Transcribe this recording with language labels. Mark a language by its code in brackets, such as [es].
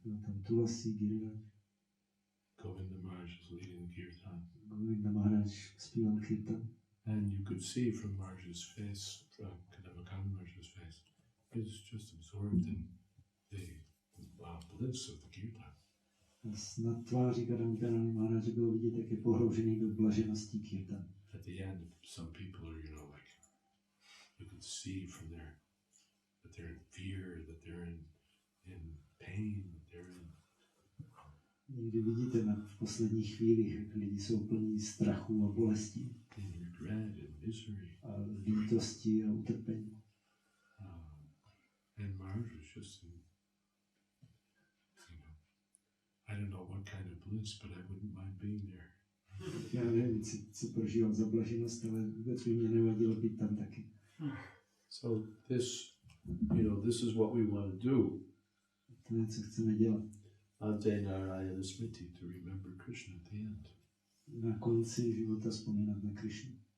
[cs] Byl tam Tulasi, Giriraj. [en] Govinda Maharaj is leading the kirtan. [cs] Govinda Maharaj zpíval kirtan. [en] And you could see from Maharaj's face, from Kadambakana Maharaj's face, he's just absorbed in the bliss of the kirtan. [cs] Na tváři Kadambakana Maharaj bylo vidět, jak je pohroužený do blaženosti kirtan. [en] At the end, some people are, like, you could see from their, that they're in fear, that they're in pain, that they're in... [cs] Někdy vidíte v posledních chvílích, jak lidi jsou plní strachu a bolesti. [en] In regret and misery. [cs] A lítosti a utrpení. [en] And Maharaj was just in, I don't know what kind of bliss, but I wouldn't mind being there. [cs] Já nevím, co prožíval za blaženost, ale vůbec by mě nevadilo být tam taky. [en] So this is what we want to do. [cs] To je, co chceme dělat. [sa] Ante Narayana Smriti, [en] to remember Krishna at the end. [cs] Na konci života vzpomínat na Krishnu.